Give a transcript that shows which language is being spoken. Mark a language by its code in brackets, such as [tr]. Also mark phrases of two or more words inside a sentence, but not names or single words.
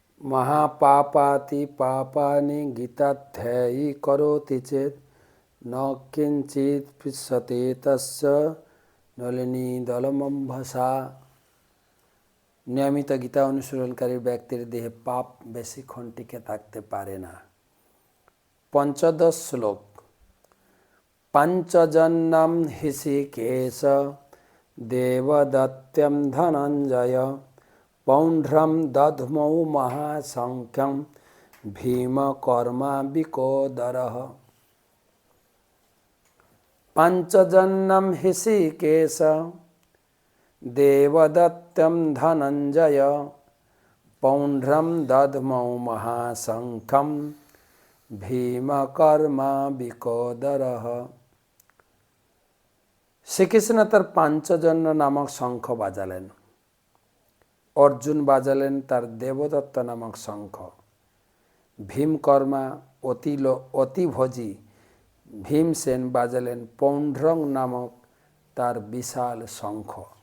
[sa] महापापाति पापानि गीताध्यायी करोति चेत् न किंचित् पृच्छते तस्य नलिनी दलमम्भसा। [bn] নিয়মিত গীতা অনুসরণকারী ব্যক্তির দেহে পাপ বেশিক্ষণ টিকে থাকতে পারে না। পঞ্চদশ শ্লোক। [sa] पंचजन्यं हृषिकेश देवदत्तं धनंजय पौंड्रं दध्मौ महासंख्यं भीमकर्मा विकोदरः। पंचजन्यं हृषिकेश देवदत्तं धनंजय पौंड्रं दध्मौ महासंख्यं भीमकर्मा विकोदरः। [bn] শ্রীকৃষ্ণ তার পাঞ্চজন্য নামক শঙ্খ বাজালেন। অর্জুন বাজালেন তার দেবদত্ত নামক শঙ্খ। ভীমকর্মা অতিভোজী ভীমসেন বাজালেন পৌণ্ড্রং নামক তার বিশাল শঙ্খ।